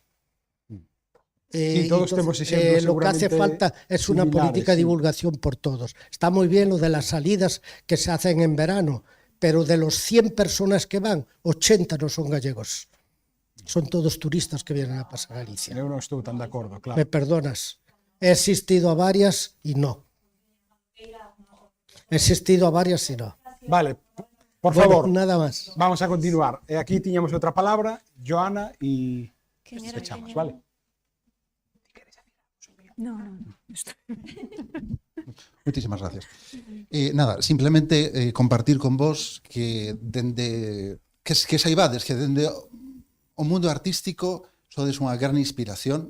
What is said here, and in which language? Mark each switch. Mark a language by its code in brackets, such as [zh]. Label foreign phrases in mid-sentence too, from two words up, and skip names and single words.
[es] Sí, todos tenemos ejemplos. Lo que hace falta es una política de divulgación por todos. Está muy bien lo de las salidas que se hacen en verano, pero de los 100 personas que van, 80 no son gallegos. Son todos turistas que vienen a pasar a Galicia. [gl] Eu non estou tan de acordo, claro. [es] Me perdonas. He asistido a varias y no. Vale, por favor. Nada más. Vamos a continuar. [gl] Aquí tiñamos outra palabra, Joana, e despechamos, vale? [es] No. Muchísimas gracias. [gl] Nada, simplemente compartir con vos que saibades que dende o mundo artístico sodes unha gran inspiración.